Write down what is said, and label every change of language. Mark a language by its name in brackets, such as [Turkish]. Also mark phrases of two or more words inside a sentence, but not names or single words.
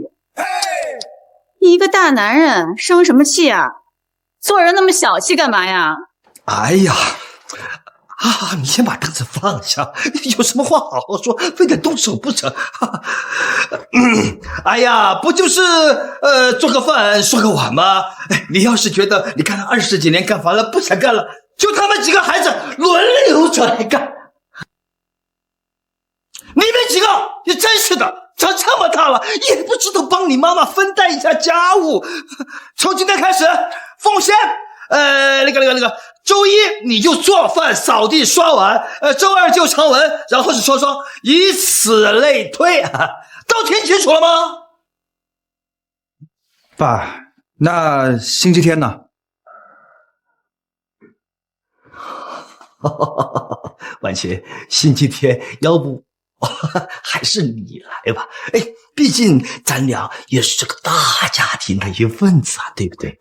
[Chinese] 你一個大男人，生什麼氣啊？做人那麼小氣幹嘛呀？哎呀，你先把凳子放下，有什麼話好好說，非得動手不成？哎呀，不就是做個飯刷個碗嗎？你要是覺得你幹了20幾年幹煩了，不想幹了，就他們幾個孩子輪流着來幹。你們幾個也真是的，長這麼大了也不知道幫你媽媽分擔一下家務。從今天開始，鳳仙，那個，周一你就做飯、掃地、刷碗，周二就常文，然後是双雙，以此類推，都聽清楚了嗎？爸，那星期天呢？婉晴，星期天要不还是你来吧？哎，毕竟咱俩也是这个大家庭的一份子啊，对不对？